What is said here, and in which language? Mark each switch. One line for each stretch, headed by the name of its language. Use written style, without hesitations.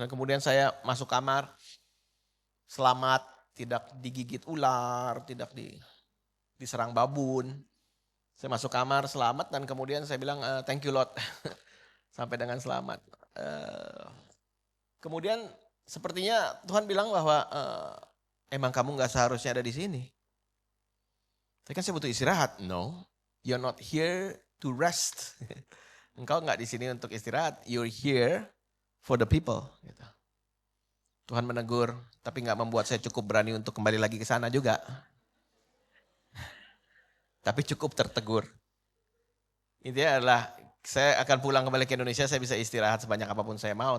Indonesian: Dan kemudian saya masuk kamar. Selamat, tidak digigit ular, tidak diserang babun. Saya masuk kamar selamat dan kemudian saya bilang
English: thank you Lord.
Indonesian: Sampai dengan selamat. Kemudian sepertinya Tuhan bilang bahwa emang kamu gak seharusnya ada di sini. Tapi kan saya butuh istirahat.
English: No, you're not here to rest.
Indonesian: Engkau gak di sini untuk istirahat.
English: You're here for the people.
Indonesian: Gitu. Tuhan menegur, tapi gak membuat saya cukup berani untuk kembali lagi ke sana juga. Tapi cukup tertegur. Intinya adalah saya akan pulang kembali ke Indonesia, saya bisa istirahat sebanyak apapun saya mau.